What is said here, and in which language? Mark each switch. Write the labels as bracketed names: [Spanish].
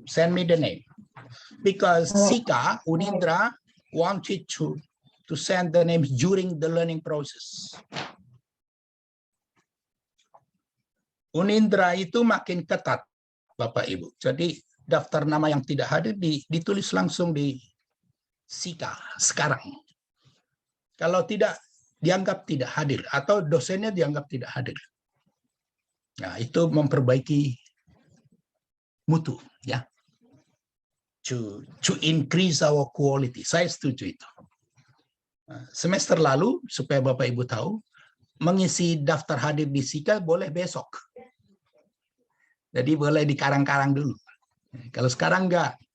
[English] Send me the name because Sika Unindra wanted to send the names during the learning process. [Indonesian] Unindra itu makin ketat, Bapak Ibu. Jadi daftar nama yang tidak hadir ditulis langsung di Sika sekarang. Kalau tidak dianggap tidak hadir atau dosennya dianggap tidak hadir. Nah, itu memperbaiki mutu ya. [English] To increase our quality. [Indonesian] Saya setuju itu. Semester lalu supaya Bapak Ibu tahu, mengisi daftar hadir di Sika boleh besok. Jadi boleh dikarang-karang dulu. Kalau sekarang enggak.